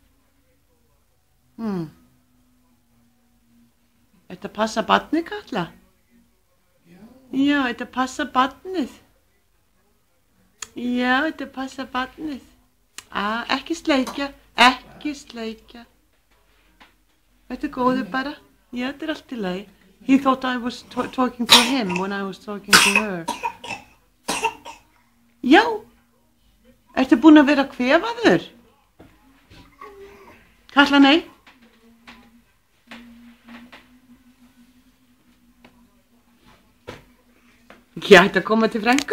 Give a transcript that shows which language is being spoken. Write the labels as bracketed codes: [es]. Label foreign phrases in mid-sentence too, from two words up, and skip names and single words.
[is] Ertu að passa barnið, Katla? Já, ertu að passa barnið? Já, ertu að passa barnið? Ekki sleikja, ekki sleikja. Þetta er góður bara. Já, þetta er allt í lagi. [en] He thought I was talking to him when I was talking to her. [is] Já. Ertu búin að vera kvefaður? Katla, nei. Ég ætti að koma til frænku.